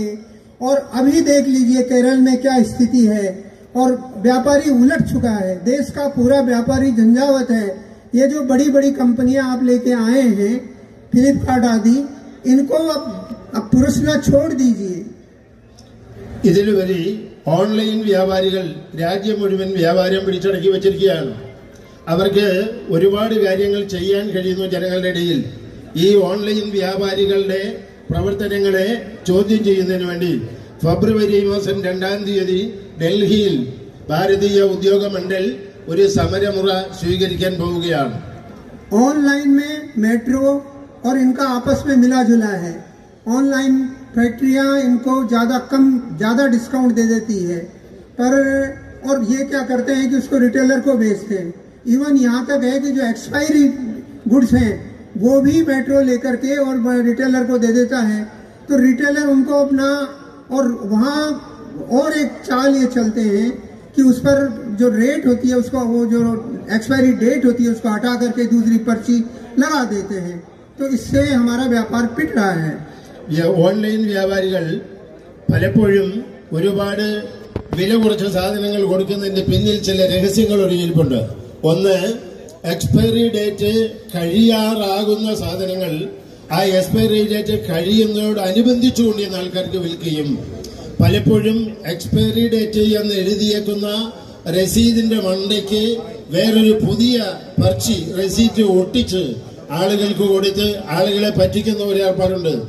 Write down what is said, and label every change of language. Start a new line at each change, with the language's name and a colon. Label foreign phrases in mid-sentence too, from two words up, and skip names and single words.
Hindi: और अभी देख लीजिए केरल में क्या स्थिति है और व्यापारी उलट चुका है. देश का पूरा व्यापारी झंझावत है. ये जो बड़ी बड़ी कंपनियां आप लेके आए हैं, फ्लिपकार्ट आदि, इनको अब पुरुषना छोड़ दीजिए.
Malayalam: ഇതിലുപരി ഓൺലൈൻ വ്യാപാരികൾ രാജ്യം മുഴുവൻ വ്യാപാരം പിടിച്ചടക്കി വെച്ചിരിക്കുകയാണ്. അവർക്ക് ഒരുപാട് കാര്യങ്ങൾ ചെയ്യാൻ കഴിയുന്നു ജനങ്ങളുടെ ഇടയിൽ. ഈ ഓൺലൈൻ വ്യാപാരികളുടെ പ്രവർത്തനങ്ങളെ ചോദ്യം ചെയ്യുന്നതിന് വേണ്ടി ഫെബ്രുവരി മാസം 2-ാം തീയതി ഡൽഹിയിൽ ഭാരതീയ ഉദ്യോഗ മണ്ഡൽ ഒരു സമരമുറ സ്വീകരിക്കാൻ പോവുകയാണ്.
Hindi: ऑनलाइन में मेट्रो और इनका आपस में मिला जुला है. ऑनलाइन फैक्ट्रियां इनको ज्यादा डिस्काउंट दे देती है, पर और ये क्या करते हैं कि उसको रिटेलर को बेचते हैं. इवन यहाँ तक है कि जो
English: expiry goods
Hindi: हैं वो भी मेट्रो लेकर के और रिटेलर को दे देता है. तो रिटेलर उनको अपना, और वहाँ और एक चाल ये चलते हैं कि उस पर जो रेट होती है उसका, वो जो
English: expiry date
Hindi: होती है उसको हटा करके दूसरी पर्ची लगा देते हैं. तो इससे हमारा व्यापार पिट रहा है.
Malayalam: ഓൺലൈൻ വ്യാപാരികൾ പലപ്പോഴും ഒരുപാട് വില കുറച്ച സാധനങ്ങൾ കൊടുക്കുന്നതിന്റെ പിന്നിൽ ചില രഹസ്യങ്ങൾ ഒളിഞ്ഞിരിപ്പുണ്ട്. ഒന്ന്,
English: expiry date
Malayalam: കഴിയാറാകുന്ന സാധനങ്ങൾ ആ
English: expiry date
Malayalam: കഴിയുന്നതോടനുബന്ധിച്ചുകൊണ്ട് ആൾക്കാർക്ക് വിൽക്കുകയും പലപ്പോഴും
English: expiry date
Malayalam: എന്ന് എഴുതിയേക്കുന്ന രസീതിന്റെ മണ്ടയ്ക്ക് വേറൊരു പുതിയ പർച്ചി റെസീറ്റ് ഒട്ടിച്ച് ആളുകൾക്ക് കൊടുത്ത് ആളുകളെ പറ്റിക്കുന്ന ഒരു ഏർപ്പാടുണ്ട്.